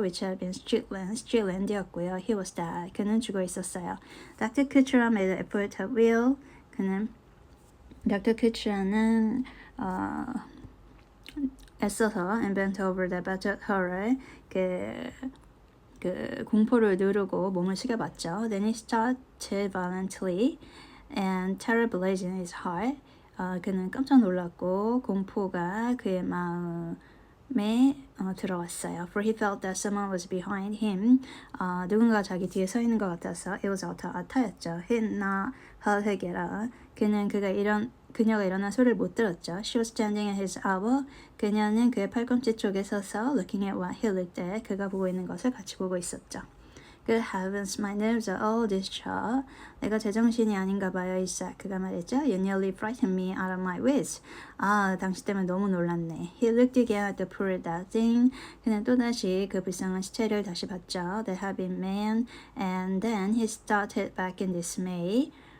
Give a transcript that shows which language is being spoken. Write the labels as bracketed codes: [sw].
[en] Which had been streetland이었고요. He was dead. [ko] 그는 죽어 있었어요. [en] Dr. Kuchera made an effort at will. [ko] 그는 [en] Dr. Kuchera는 애써서 and bent over the battered horror. [ko] 그 공포를 누르고 몸을 숙여봤죠. [en] Then he started violently and terror blazed in his heart. [ko] 그는 깜짝 놀랐고 공포가 그의 마음에 들어왔어요. [en] For he felt that someone was behind him. [ko] 누군가 자기 뒤에 서 있는 것 같아서 [en] It was [ko] 아타였죠. [en] He did not heard her get up. [ko] 그녀가 일어난 소리를 못 들었죠. [en] She was standing at his elbow. [ko] 그녀는 그의 팔꿈치 쪽에 서서 [en] looking at what he looked at. [ko] 그가 보고 있는 것을 같이 보고 있었죠. [en] Good heavens, my nerves are all distraught. [ko] 내가 제정신이 아닌가 봐요, 이삭. 그가 말했죠. [en] You nearly frightened me out of my wits. [ko] 당신 때문에 너무 놀랐네. [en] He looked again at the poor dead thing. [ko] 그는 또다시 그 불쌍한 시체를 다시 봤죠. [en] The heavy man. And then he started back in dismay.